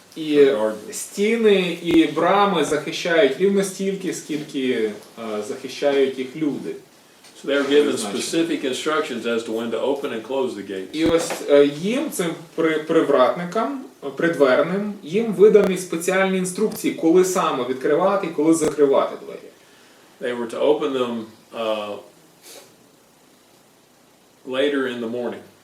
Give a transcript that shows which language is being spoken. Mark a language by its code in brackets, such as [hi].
[uk] І [en] Guard them. [uk] стіни і брами захищають рівно стільки, скільки захищають їх люди. [en] So they were given specific instructions as to when to open and close the gates. [uk] І ось їм, цим привратникам, придверним, їм видані спеціальні інструкції, коли саме відкривати і коли закривати двері. [en] They were to open them later in the morning.